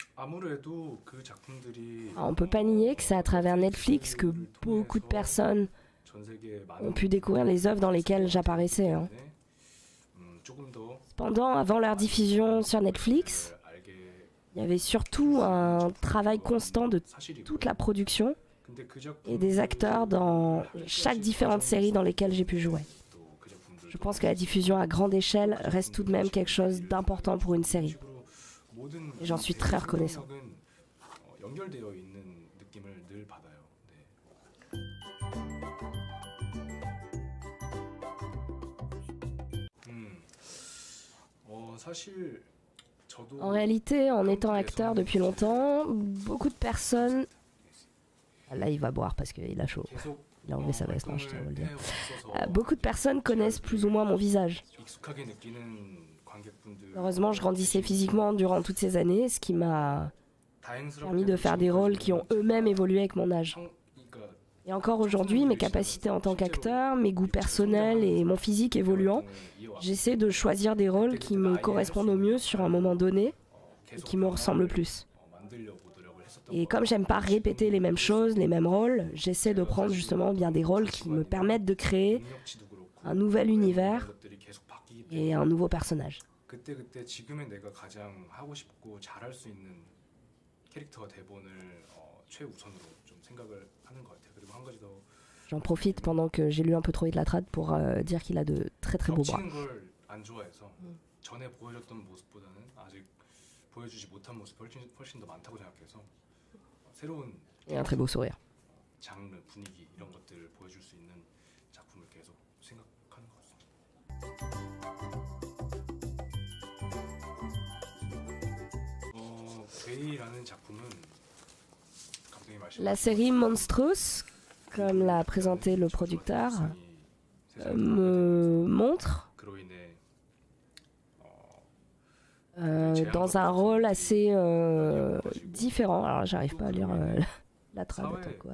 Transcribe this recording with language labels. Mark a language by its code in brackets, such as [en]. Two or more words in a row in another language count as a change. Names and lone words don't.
[ko] 아무래도 그 작품들이 [fr] Alors, on peut pas nier que c'est à travers Netflix que beaucoup de personnes [ko] 전 세계에 많은 [fr] ont pu découvrir les œuvres dans lesquelles j'apparaissais. Hein. [ko] 조금 더 [fr] Cependant, avant leur diffusion sur Netflix, [ko] 알게 [fr] il y avait surtout un travail constant de [ko] 사실이고요. [fr] toute la production [ko] 근데 그 [fr] et des acteurs dans chaque différente série dans lesquelles j'ai pu jouer. [ko] 그 작품들도 [fr] Je pense que la diffusion à grande échelle reste tout de même quelque chose d'important pour une série. [ko] 모든 [fr] Et j'en suis très reconnaissant. [ko] 연결되어 있는 느낌을 늘 받아요. 네. 사실 저도 [fr] En réalité, en étant acteur depuis longtemps, beaucoup de personnes... Ah, là, il va boire parce qu'il a chaud. [ko] 계속 [fr] Il a enlevé sa veste, hein, je tiens à vous le dire. [ko] 해왔어서 [fr] Beaucoup de personnes connaissent plus ou moins mon visage. [ko] 익숙하게 느끼는 관객분들 [fr] Heureusement, je grandissais physiquement durant toutes ces années, ce qui m'a permis de faire des rôles qui ont eux-mêmes évolué avec mon âge. Et encore aujourd'hui, mes capacités en tant qu'acteur, mes goûts personnels et mon physique évoluant, j'essaie de choisir des rôles qui me correspondent au mieux sur un moment donné et qui me ressemblent le plus. Et comme j'aime pas répéter les mêmes choses, les mêmes rôles, j'essaie de prendre justement bien des rôles qui me permettent de créer un nouvel univers et un nouveau personnage. [ko] 그때 지금의 내가 가장 하고 싶고 잘할 수 있는 캐릭터 대본을 최우선으로 좀 생각을 하는 것 같아요. 그리고 한 가지 더 [fr] J'en profite pendant que j'ai lu un peu trop de la trad pour dire qu'il a de très très beaux bras. [ko] 겹치는 걸 안 좋아해서 전에 보여줬던 모습보다는 아직 보여주지 못한 모습 훨씬 더 많다고 생각해서 새로운 [fr] Et un très beau sourire. [ko] 장르, 분위기 이런 것들을 보여줄 수 있는 작품을 계속 생각하는 것 같습니다. 괴이라는 작품은 감독이 말씀 [fr] La série Monstrous, comme l'a présenté le producteur, me montre [ko] 그로 인해 [fr] dans un rôle assez différent. Alors, j'arrive pas à lire la trad, attends, quoi.